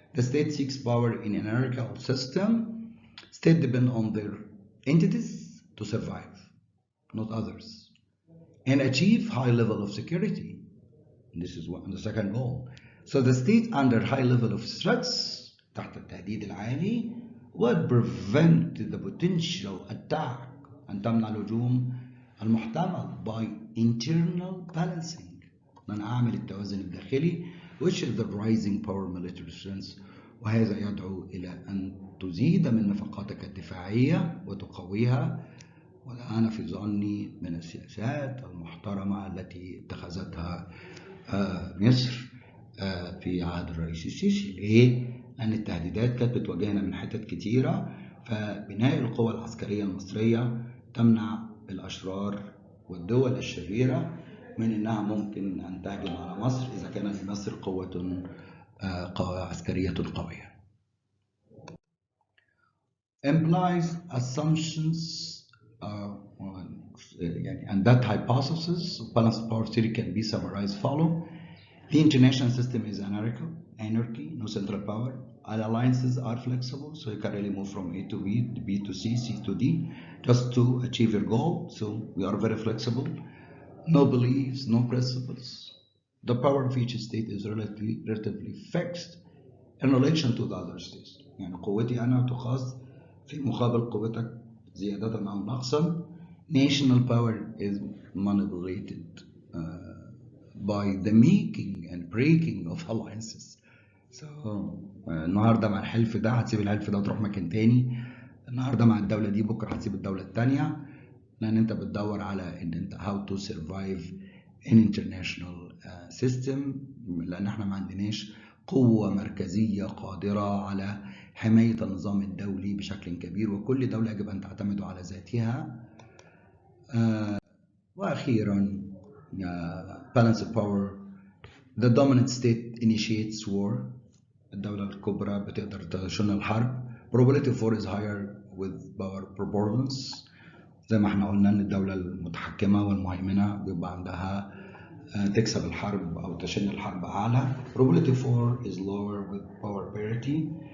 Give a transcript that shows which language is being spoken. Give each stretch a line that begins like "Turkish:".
English: The state seeks power in an anarchical system. States depend on their entities to survive, not others, and achieve high level of security. This is the second goal. So the state under high level of threats
Arabic: تحت التهديد العالي
English: would prevent the potential attack
Arabic: أن تمنع الهجوم المحتمل
English: by internal balancing
Arabic: أن أعمل التوازن الداخلي
English: which is the rising power military strength
Arabic: وهذا يدعو إلى أن تزيد من نفقاتك الدفاعية وتقويها وده أنا في ظني من السياسات المحترمة التي اتخذتها مصر في عهد الرئيس السيسي. ليه؟ لأن التهديدات كانت بتواجهنا من حتت كتيرة فبناء القوى العسكرية المصرية تمنع الأشرار والدول الشريرة من أنها ممكن أن تهجم على مصر إذا كان لمصر قوة عسكرية قوية.
English: Implies assumptions and that hypothesis of balanced power theory can be summarized follow. The international system is anarchy, no central power. Alliances are flexible, so you can really move from A to B, B to C, C to D, just to achieve your goal. So we are very flexible. No beliefs, no principles. The power of each state is relatively fixed in relation to the other states.
Arabic: يعني قوتي أنا تقاس في مقابل قوتك زيادة أو نقصا.
English: National power is manipulated by the making and breaking of alliances. So
Arabic: النهارده مع الحلف ده هتسيب الحلف ده وتروح مكان تاني. النهارده مع الدولة دي بكرة هتسيب الدولة التانية لأن أنت بتدور على إن أنت
English: how to survive in international system
Arabic: لأن إحنا ما عندناش قوة مركزية قادرة على حماية النظام الدولي بشكل كبير وكل دولة يجب أن تعتمد على ذاتها. وأخيرا
English: balance of power. The dominant state initiates war.
Arabic: الدولة الكبرى بتقدر تشن الحرب.
English: Probability of war is higher with power proportions.
Arabic: زي ما احنا قلنا ان الدولة المتحكمة والمهيمنة بيبقى عندها تكسب الحرب او تشن الحرب اعلى.
English: Probability of war is lower with power parity.